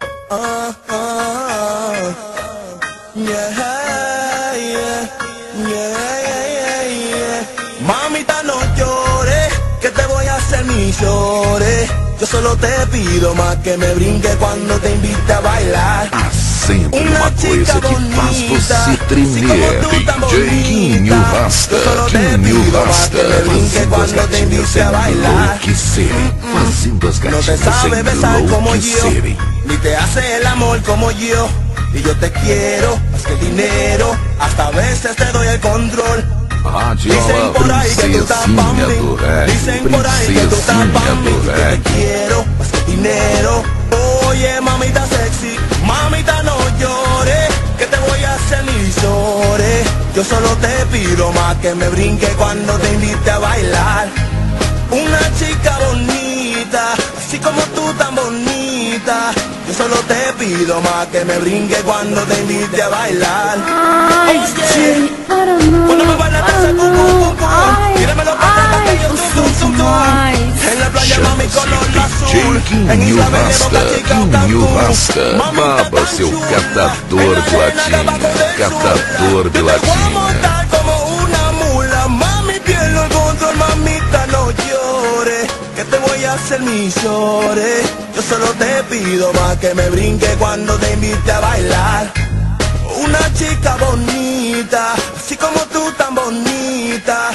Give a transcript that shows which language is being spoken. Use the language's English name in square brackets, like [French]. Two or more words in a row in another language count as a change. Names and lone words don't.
[Spanish] Mamita, no llores, que te voy a hacer mis llores. Yo solo te pido más que me brinque cuando te invite a bailar. [Portuguese] Sempre uma coisa que faz você tremer. DJ Quinho Rasta, Quinho Rasta, fazendo as gatinhas enlouquecerem, fazendo as gatinhas enlouquecerem. [Spanish] Ni te hace el amor como yo, y yo te quiero más que dinero, hasta a veces te doy el control. [Portuguese] Radiola, princesinha do reggae, princesinha do reggae. [Spanish] Te quiero más que dinero. Oye, mamita sexy, mamita no llores, que te voy a hacer mis llores. Yo solo te pido más que me brinque cuando te invite a bailar. Una chica bonita, así como tú tan bonita. Yo solo te pido más que me brinque cuando te invite a bailar. Oye, cuando me bailas te hace cum cum cum, tíramelo para atrás que yo tum tum tum. En la playa mami color azul, en Isla Verde, Boca Chica o Cancún. [Portuguese] Baba, seu catador de latinha, catador de latinha. [Spanish] Como una mula, mami pierdo el control, mamita no llores, que te voy a hacer mis llores. Yo solo te pido más que me brinque cuando te invite a bailar. Una chica bonita, así como tú tan bonita.